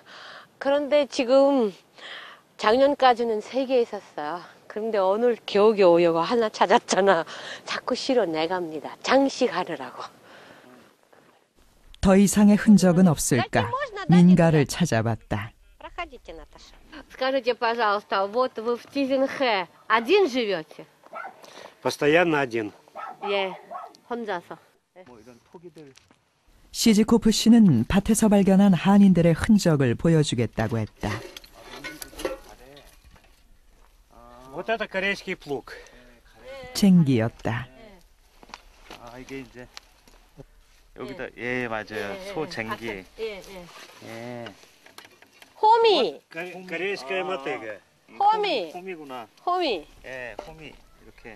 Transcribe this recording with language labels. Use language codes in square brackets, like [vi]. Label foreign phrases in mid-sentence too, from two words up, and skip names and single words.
[ko] 그런데 지금 작년까지는 3개 있었어요. 그런데 오늘 겨우겨우 이거 하나 찾았잖아. 자꾸 실어 내갑니다. 장식하느라고. 더 이상의 흔적은 없을까 민가를 찾아봤다. [ru] Проходите, Наташа. Скажите, пожалуйста, вот вы в Тизенхэ один живете? Постоянно один. [ko] 예, 혼자서. 시지코프 씨는 밭에서 발견한 한인들의 흔적을 보여주겠다고 했다. [ru] Вот это корейский плуг. [ko] 쟁기였다. 아 이게 이제 여기다 예 맞아요 소 쟁기 예, 예. 예 호미, [ru] Корейская мотыга. [ko] 호미, 홈이구나 호미. 예 홈이 이렇게